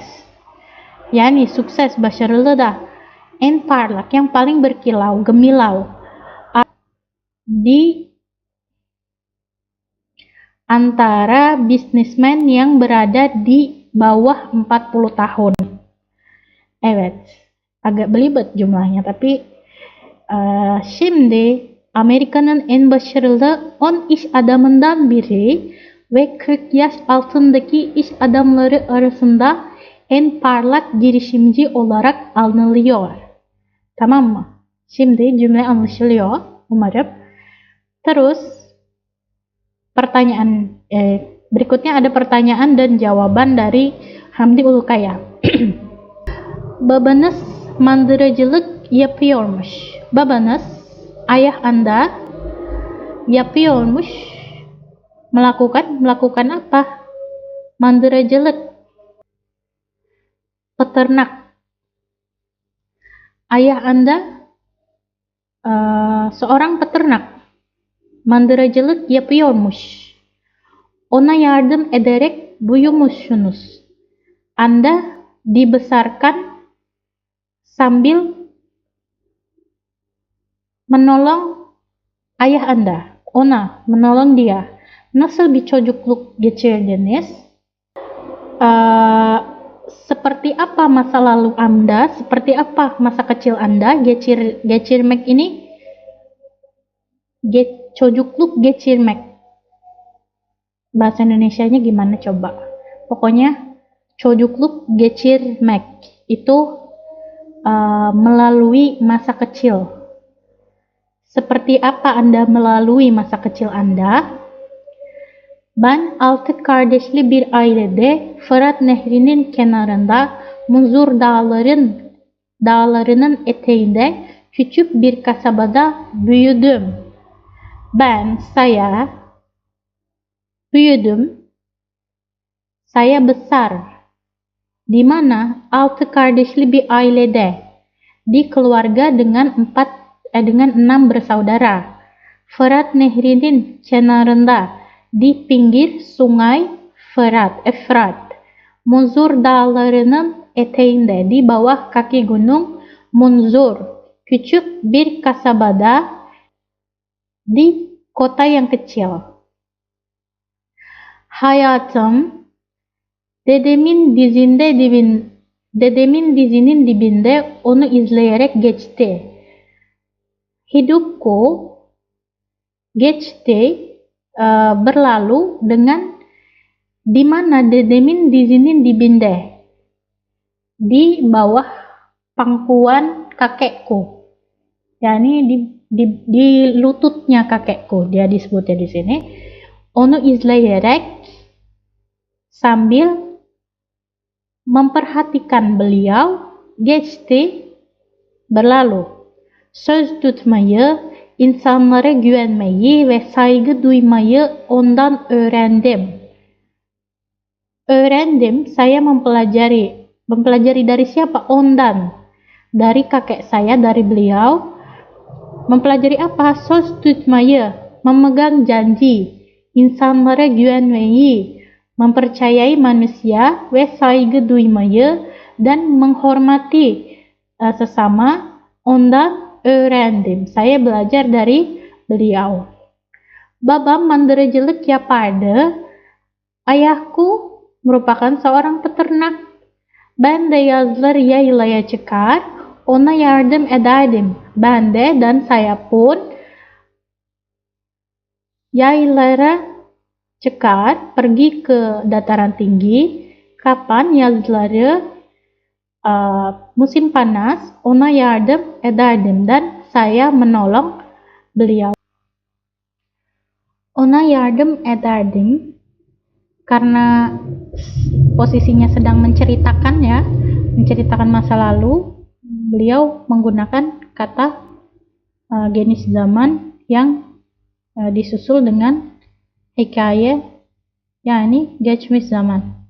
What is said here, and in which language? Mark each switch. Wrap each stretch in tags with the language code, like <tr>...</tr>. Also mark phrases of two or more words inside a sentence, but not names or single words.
<tr>Yani sukses, başarılı da, en parlak,</tr> <id>yang paling berkilau, gemilau di antara bisnismen yang berada di bawah 40 tahun.</id> <tr>Evet,</tr> <id>agak belibet jumlahnya, tapi</id> <tr>şimdi Amerika'nın en başarılı 10 iş adamından biri ve 40 yaş altındaki iş adamları arasında en parlak girişimci olarak anılıyor. Tamam mı? Şimdi cümle anlaşılıyor umarım.</tr> <id>Terus pertanyaan berikutnya ada pertanyaan dan jawaban dari Hamdi Ulukaya.</id> <tr>Babanız mandıracılık yapıyormuş. Babanız,</tr> <id>ayah Anda,</id> <tr>yapıyormuş,</tr> <id>melakukan apa?</id> <tr>Mandıracılık, peternak.</tr> <id>Ayah Anda seorang peternak.</id> <tr>Mandıracılık yapıyormuş. Ona yardım ederek büyümüşsünüz.</tr> <id>Anda dibesarkan sambil menolong ayah Anda. Ona, menolong dia.</id> <tr>Nasıl bir çocukluk geçirdiniz?</tr> <id>Seperti apa masa lalu Anda? Seperti apa masa kecil Anda?</id> <tr>Geçirmek ini çocukluk geçirmek.</tr> <id>Bahasa Indonesianya gimana coba? Pokoknya</id> <tr>çocukluk geçirmek</tr> <id>itu melalui masa kecil. Seperti apa Anda melalui masa kecil Anda?</id> <tr>Ben 6 kardeşli bir ailede Fırat Nehri'nin kenarında Muzur dağlarının eteğinde küçük bir kasabada büyüdüm.</tr> <id>Saya büyüdüm. Saya besar. Di mana?</id> <tr>6 kardeşli bir ailede.</tr> <id>Di keluarga dengan 6 bersaudara.</id> <tr>Fırat Nehri'nin kenarında,</tr> <id>di pinggir sungai Efrat.</id> <tr>Munzur dağlarının eteğinde,</tr> <id>di bawah kaki gunung Munzur.</id> <tr>Küçük bir kasabada,</tr> <id>di kota yang kecil.</id> <tr>Hayatım dedemin dizinin dibinde onu izleyerek geçti.</tr> <id>Hidupku geçti, berlalu dengan di mana</id> <tr>dedemin dizinin dibinde,</tr> <id>di bawah pangkuan kakekku, yakni di lututnya kakekku, dia disebutnya di sini.</id> <tr>Onu izleyerek,</tr> <id>sambil memperhatikan beliau, geçti, berlalu.</id> <tr>Söz tutmayı, insanlara güvenmeyi ve saygı duymayı ondan öğrendim. Öğrendim,</tr> <id>saya mempelajari. Mempelajari dari siapa?</id> <tr>Ondan.</tr> <id>Dari kakek saya, dari beliau. Mempelajari apa?</id> <tr>Söz tutmayı,</tr> <id>memegang janji.</id> <tr>İnsanlara güvenmeyi,</tr> <id>mempercayai manusia,</id> <tr>ve saygı duymayı,</tr> <id>dan menghormati sesama.</id> <tr>Ondan öğrendim.</tr> <id>Saya belajar dari beliau.</id> <tr>Babam mandırıcılık yapardı.</tr> <id>Ayahku merupakan seorang peternak.</id> <tr>Ben de yazları yaylaya çıkar, ona yardım ederdim. Ben de</tr> <id>dan saya pun</id> <tr>yaylara çıkar,</tr> <id>pergi ke dataran tinggi. Kapan? Yazları, musim panas,</id> <tr>ona yardım ederdim</tr> <id>dan saya menolong beliau.</id> <tr>Ona yardım ederdim</tr> <id>karena posisinya sedang menceritakan ya, menceritakan masa lalu. Beliau menggunakan kata</id> <tr>geniş zaman</tr> <id>yang disusul dengan</id> <tr>hikaye, yani geçmiş zaman.</tr>